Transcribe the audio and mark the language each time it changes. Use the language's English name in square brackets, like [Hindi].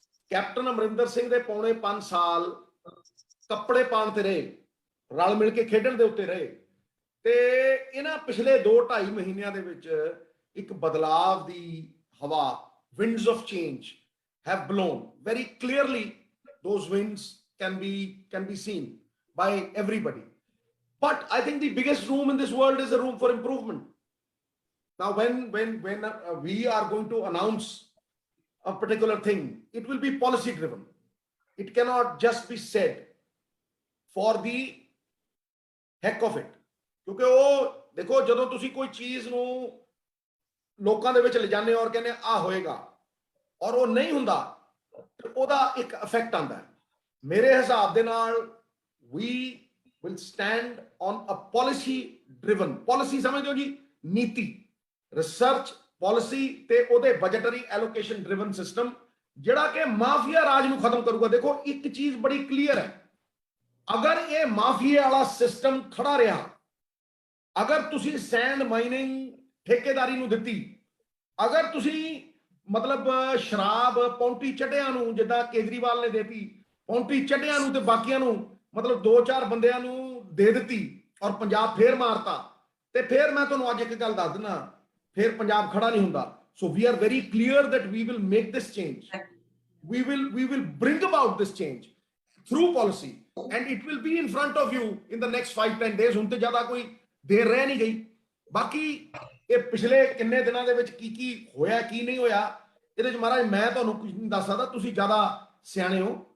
[Punjabi] Captain Amarinder Singh ਦੇ ਪੌਣੇ 5 ਸਾਲ ਕੱਪੜੇ ਪਾਉਣ ਤੇ ਰਹੇ, ਰਲ ਮਿਲ ਕੇ ਖੇਡਣ ਦੇ ਉੱਤੇ ਰਹੇ, ਤੇ ਇਹਨਾਂ ਪਿਛਲੇ 2-2.5 ਮਹੀਨਿਆਂ ਦੇ ਵਿੱਚ ਇੱਕ ਬਦਲਾਵ ਦੀ ਹਵਾ, [English] winds of change have blown very clearly. Those winds can be seen by everybody, but I think the biggest room in this world is a room for improvement. Now when we are going to announce a particular thing, it will be policy driven. It cannot just be said for the heck of it, [Punjabi] ਕਿਉਂਕਿ ਉਹ ਦੇਖੋ, ਜਦੋਂ ਤੁਸੀਂ ਕੋਈ ਚੀਜ਼ ਨੂੰ ਲੋਕਾਂ ਦੇ ਵਿੱਚ ਲਿਜਾਣੇ ਔਰ ਕਹਿੰਦੇ ਆ ਹੋਏਗਾ ਔਰ ਉਹ ਨਹੀਂ ਹੁੰਦਾ, ਤੇ ਉਹਦਾ ਇੱਕ ਇਫੈਕਟ ਆਉਂਦਾ ਹੈ। ਮੇਰੇ ਹਿਸਾਬ ਦੇ ਨਾਲ [English] we will stand on a policy driven, policy [Punjabi] ਸਮਝੋ ਜੀ, ਨੀਤੀ, ਰਿਸਰਚ ਪਾਲਿਸੀ ਤੇ ਉਹਦੇ ਬਜਟਰੀ ਐਲੋਕੇਸ਼ਨ ਡਰਿਵਨ ਸਿਸਟਮ, ਜਿਹੜਾ ਕਿ ਮਾਫੀਆ ਰਾਜ ਨੂੰ ਖਤਮ ਕਰੂਗਾ। ਦੇਖੋ, ਇੱਕ ਚੀਜ਼ ਬੜੀ ਕਲੀਅਰ ਹੈ, ਅਗਰ ਇਹ ਮਾਫੀਆ ਵਾਲਾ ਸਿਸਟਮ ਖੜਾ ਰਿਹਾ, ਅਗਰ ਤੁਸੀਂ ਸੈਂਡ ਮਾਈਨਿੰਗ ਠੇਕੇਦਾਰੀ ਨੂੰ ਦਿੱਤੀ, ਅਗਰ ਤੁਸੀਂ ਮਤਲਬ ਸ਼ਰਾਬ ਪੌਂਟੀ ਚੱਡਿਆਂ ਨੂੰ, ਜਿੱਦਾਂ ਕੇਜਰੀਵਾਲ ਨੇ ਦੇਤੀ, ਪੌਂਟੀ ਚੱਡਿਆਂ ਨੂੰ ਤੇ ਬਾਕੀਆਂ ਨੂੰ ਮਤਲਬ 2-4 ਬੰਦਿਆਂ ਨੂੰ ਦੇ ਦਿੱਤੀ ਔਰ ਪੰਜਾਬ ਫੇਰ ਮਾਰਤਾ, ਤੇ ਫੇਰ ਮੈਂ ਤੁਹਾਨੂੰ ਅੱਜ ਇੱਕ ਗੱਲ ਦੱਸ ਦਿੰਦਾ, ਫੇਰ ਪੰਜਾਬ ਖੜਾ ਨਹੀਂ ਹੁੰਦਾ। [English] So we are very clear that we will make this change. We will bring about this change through policy, and it will be in front of you in the next 5-10 days. [Punjabi] ਹੁਣ ਤੇ ਜ਼ਿਆਦਾ ਕੋਈ ਦੇਰ ਰਹਿ ਨਹੀਂ ਗਈ। ਬਾਕੀ ਇਹ ਪਿਛਲੇ ਕਿੰਨੇ ਦਿਨਾਂ ਦੇ ਵਿੱਚ ਕੀ ਹੋਇਆ, ਕੀ ਨਹੀਂ ਹੋਇਆ, ਇਹਦੇ 'ਚ ਮਹਾਰਾਜ ਮੈਂ ਤੁਹਾਨੂੰ ਕੁਝ ਨਹੀਂ ਦੱਸ ਸਕਦਾ, ਤੁਸੀਂ ਜ਼ਿਆਦਾ ਸਿਆਣੇ ਹੋ।